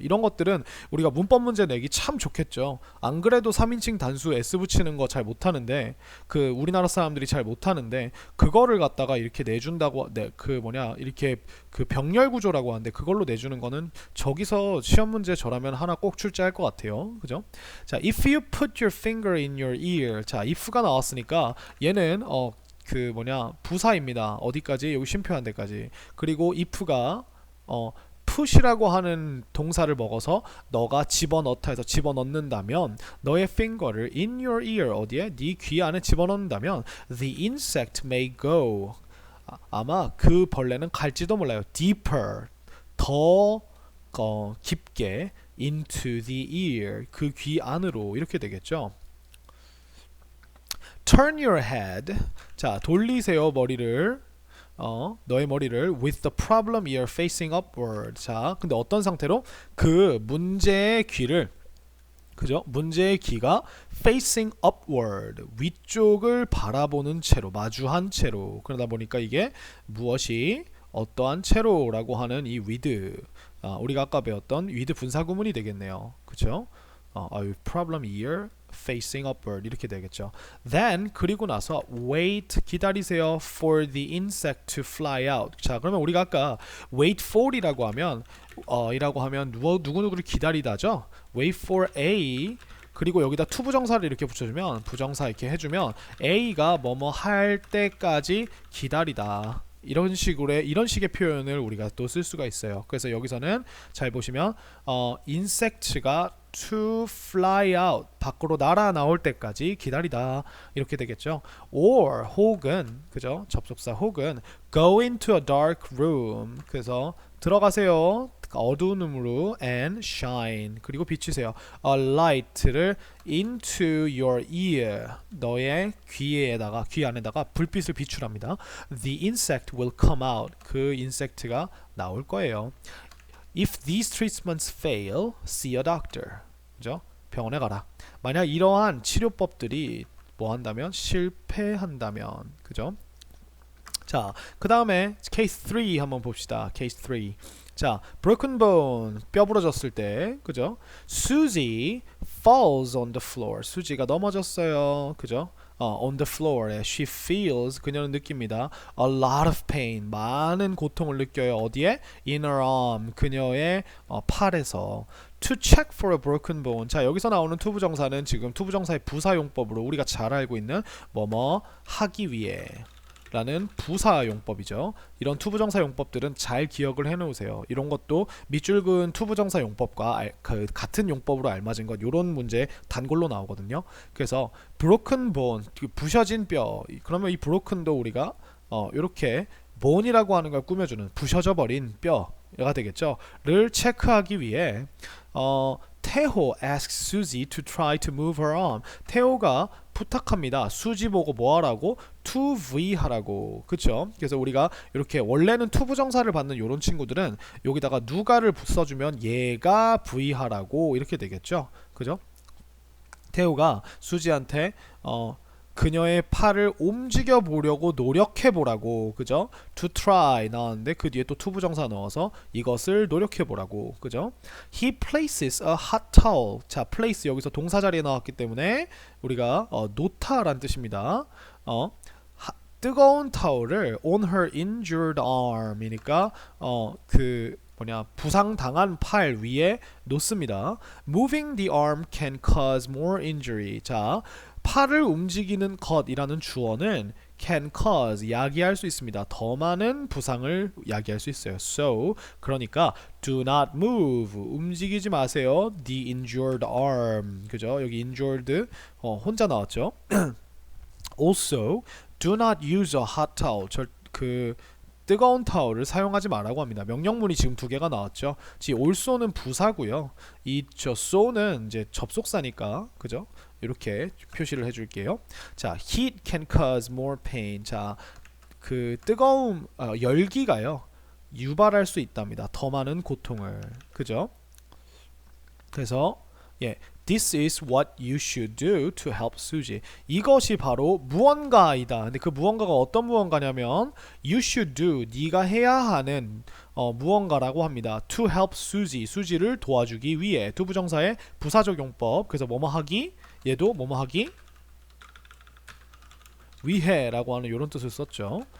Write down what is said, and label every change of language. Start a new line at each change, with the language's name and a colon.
Korean: 이런 것들은 우리가 문법 문제 내기 참 좋겠죠. 안 그래도 3인칭 단수 s 붙이는 거 잘 못하는데 그 우리나라 사람들이 잘 못하는데 그거를 갖다가 이렇게 내준다고 이렇게 그 병렬 구조라고 하는데 그걸로 내주는 거는 저기서 시험 문제 저라면 하나 꼭 출제할 것 같아요. 그죠? 자,
English: if you put your finger in your ear.
Korean: 자, if가 나왔으니까 얘는 부사입니다. 어디까지? 여기 쉼표한 데까지. 그리고 if가 put이라고 하는 동사를 먹어서 너가 집어넣다 해서 집어넣는다면 너의 finger를
English: in your ear
Korean: 어디에? 네 귀 안에 집어넣는다면
English: the insect may go.
Korean: 아마 그 벌레는 갈지도 몰라요.
English: deeper.
Korean: 더 깊게
English: into the ear.
Korean: 그 귀 안으로 이렇게 되겠죠.
English: turn your head.
Korean: 자, 돌리세요 머리를. 너의 머리를
English: with the problem ear facing upward.
Korean: 자, 근데 어떤 상태로? 그 문제의 귀를 그죠? 문제의 귀가
English: facing upward
Korean: 위쪽을 바라보는 채로 마주한 채로 그러다 보니까 이게 무엇이 어떠한 채로라고 하는 이 with 우리가 아까 배웠던 with 분사 구문이 되겠네요. 그죠?
English: problem ear facing upward
Korean: 이렇게 되겠죠.
English: Then
Korean: 그리고 나서
English: wait
Korean: 기다리세요
English: for the insect to fly out.
Korean: 자, 그러면 우리가 아까 wait for이라고 하면 누구누구를 기다리다죠. wait for A 그리고 여기다 to 부정사를 이렇게 붙여주면 부정사 이렇게 해주면 A가 뭐뭐 할 때까지 기다리다. 이런 식의 표현을 우리가 또 쓸 수가 있어요. 그래서 여기서는 잘 보시면 insect가
English: to fly out
Korean: 밖으로 날아 나올 때까지 기다리다 이렇게 되겠죠. or 혹은 그죠? 접속사 혹은
English: go into a dark room
Korean: 그래서 들어가세요. 어두운 룸으로
English: and shine
Korean: 그리고 비추세요. a light를
English: into your ear
Korean: 너의 귀 안에다가 불빛을 비추랍니다.
English: the insect will come out
Korean: 그 인섹트가 나올 거예요.
English: if these treatments fail, see a doctor.
Korean: 그죠? 병원에 가라. 만약 이러한 치료법들이 뭐 한다면 실패한다면 그죠? 자, 그 다음에 케이스 3 한번 봅시다. 케이스 3. 자, broken bone 뼈 부러졌을 때 그죠?
English: Susie falls on the floor.
Korean: 수지가 넘어졌어요. 그죠?
English: on the floor. She feels
Korean: 그녀는 느낍니다.
English: a lot of pain.
Korean: 많은 고통을 느껴요. 어디에?
English: in her arm.
Korean: 그녀의 팔에서.
English: to check for a broken bone.
Korean: 자, 여기서 나오는 투부정사는 지금 투부정사의 부사용법으로 우리가 잘 알고 있는 뭐뭐 하기 위해 라는 부사용법이죠. 이런 투부정사 용법들은 잘 기억을 해놓으세요. 이런 것도 밑줄 그은 투부정사 용법과 같은 용법으로 알맞은 것 이런 문제 단골로 나오거든요. 그래서 broken bone 부셔진 뼈 그러면 이 broken도 우리가 이렇게 bone이라고 하는 걸 꾸며주는 부셔져 버린 뼈 가 되겠죠. 를 체크하기 위해
English: 태호 asks Suzy to try to move her arm.
Korean: 태호가 부탁합니다. 수지 보고 뭐 하라고? to V 하라고. 그쵸? 그래서 우리가 이렇게 원래는 to 부정사를 받는 요런 친구들은 여기다가 누가를 써주면 얘가 V 하라고 이렇게 되겠죠. 그죠? 태호가 수지한테 그녀의 팔을 움직여 보려고 노력해 보라고. 그죠? to try 나왔는데 그 뒤에 또 to 부정사 넣어서 이것을 노력해 보라고.
English: 그죠? He places a hot towel.
Korean: 자, place 여기서 동사 자리에 나왔기 때문에 우리가 놓다란 뜻입니다. 뜨거운 타월을
English: on her injured arm
Korean: 이니까 그 부상당한 팔 위에 놓습니다.
English: Moving the arm can cause more injury.
Korean: 자, 팔을 움직이는 것이라는 주어는
English: can cause
Korean: 야기할 수 있습니다. 더 많은 부상을 야기할 수 있어요.
English: So
Korean: 그러니까
English: do not move
Korean: 움직이지 마세요.
English: The injured arm. 그죠?
Korean: 여기 injured 혼자 나왔죠.
English: Also do not use a hot towel.
Korean: 그 뜨거운 타월을 사용하지 말라고 합니다. 명령문이 지금 두 개가 나왔죠. also는 부사고요. 저 so는 이제 접속사니까 그죠? 이렇게 표시를 해줄게요.
English: 자, heat can cause more pain.
Korean: 자, 그 뜨거운 열기가요 유발할 수 있답니다. 더 많은 고통을. 그죠?
English: 그래서 This is what you should do to help Suzy.
Korean: 이것이 바로 무언가이다. 근데 그 무언가가 어떤 무언가냐면
English: you should do,
Korean: 네가 해야 하는 무언가라고 합니다.
English: To help Suzy,
Korean: 수지를 도와주기 위해. 두 부정사의 부사적용법. 그래서 뭐뭐 하기, 얘도 뭐뭐 하기 위해라고 하는 이런 뜻을 썼죠.